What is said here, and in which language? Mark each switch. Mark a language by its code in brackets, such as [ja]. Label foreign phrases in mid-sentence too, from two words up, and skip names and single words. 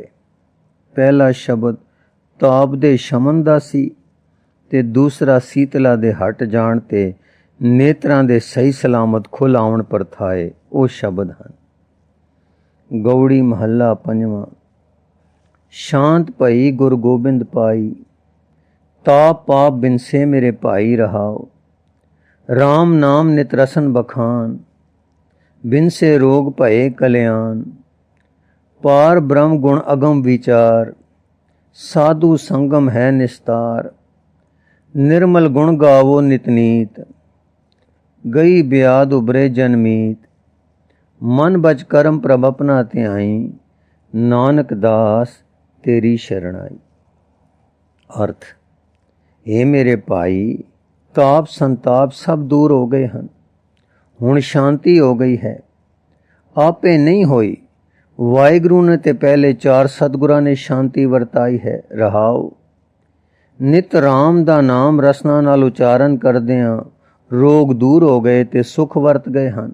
[pa] ਪਹਿਲਾ ਸ਼ਬਦ ਤਾਪ ਦੇ ਸ਼ਮਨ ਦਾ ਸੀ ਤੇ ਦੂਸਰਾ ਸੀਤਲਾ ਦੇ ਹਟ ਜਾਣ ਤੇ ਨੇਤਰਾਂ ਦੇ ਸਹੀ ਸਲਾਮਤ ਖੁੱਲ੍ਹ ਆਉਣ ਪਰਥਾਏ। ਉਹ ਸ਼ਬਦ ਹਨ। ਗਉੜੀ ਮਹੱਲਾ 5। ਸ਼ਾਂਤ ਭਈ ਗੁਰ ਗੋਬਿੰਦ ਪਾਈ, ਤਾਪ ਪਾਪ ਬਿਨਸੇ ਮੇਰੇ ਭਾਈ ਰਹਾਓ। ਰਾਮ ਨਾਮ ਨਿਤ ਰਸਨ ਬਖਾਨ, ਬਿਨ ਸੇ ਰੋਗ ਭਯੇ ਕਲਿਆਣ। ਪਾਰ ਬ੍ਰਹਮ ਗੁਣ ਅਗਮ ਵਿਚਾਰ, ਸਾਧੂ ਸੰਗਮ ਹੈ ਨਿਸਤਾਰ। ਨਿਰਮਲ ਗੁਣ ਗਾਵੋ ਨਿਤ ਨੀਤ, ਗਈ ਬਿਆਦ ਉਬਰੇ ਜਨਮੀਤ। ਮਨ ਬਚ ਕਰਮ ਪ੍ਰਭ ਅਪਨਾ ਧਿਆਈ, ਨਾਨਕ ਦਾਸ ਤੇਰੀ ਸ਼ਰਣਾਈ। ਅਰਥ, ਹੇ ਮੇਰੇ ਭਾਈ, ਤਾਪ ਸੰਤਾਪ ਸਭ ਦੂਰ ਹੋ ਗਏ ਹਨ। ਹੁਣ ਸ਼ਾਂਤੀ ਹੋ ਗਈ ਹੈ। ਆਪੇ ਨਹੀਂ ਹੋਈ, ਵਾਹਿਗੁਰੂ ਨੇ ਤੇ ਪਹਿਲੇ 4 ਸਤਿਗੁਰਾਂ ਨੇ ਸ਼ਾਂਤੀ ਵਰਤਾਈ ਹੈ। ਰਹਾਓ, ਨਿਤ ਰਾਮ ਦਾ ਨਾਮ ਰਸਨਾ ਨਾਲ ਉਚਾਰਨ ਕਰਦਿਆਂ ਰੋਗ ਦੂਰ ਹੋ ਗਏ ਤੇ ਸੁਖ ਵਰਤ ਗਏ ਹਨ।